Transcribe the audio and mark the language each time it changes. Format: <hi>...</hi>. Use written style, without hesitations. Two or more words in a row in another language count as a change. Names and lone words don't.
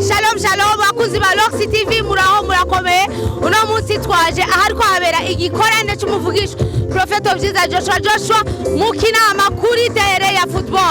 <rn>Shalom bakuzi ba Roxy TV muraho murakomeye uno munsi twaje ahariko habera igikorane cy'umuvugisho Prophet Obyiza Joshua mu kinama kuri tere ya football.</rn>